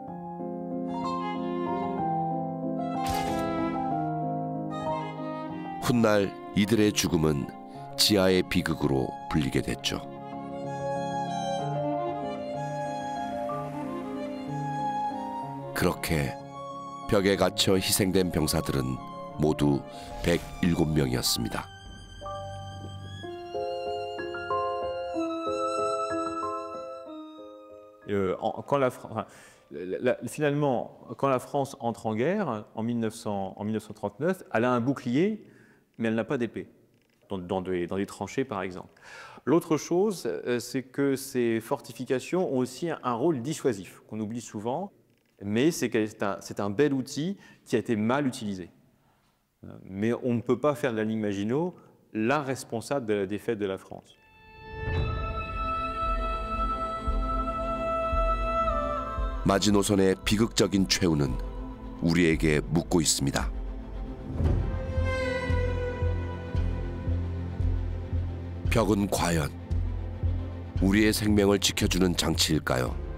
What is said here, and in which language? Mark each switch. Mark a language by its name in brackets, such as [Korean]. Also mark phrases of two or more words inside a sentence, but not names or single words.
[Korean] 훗날 이들의 죽음은 지하의 비극으로 불리게 됐죠. 그렇게 벽에 갇혀 희생된 병사들은 모두 107명이었습니다. [French] Finalement, quand la France entre en guerre en 1939, elle a un bouclier, mais elle n'a pas d'épée, dans des tranchées par exemple. L'autre chose, c'est que ces fortifications ont aussi un rôle dissuasif, qu'on oublie souvent, mais c'est un bel outil qui a été mal utilisé. Mais on ne peut pas faire de la ligne Maginot la responsable de la défaite de la France. [Korean] 마지노선의 비극적인 최후는 우리에게 묻고 있습니다. 벽은 과연 우리의 생명을 지켜주는 장치일까요?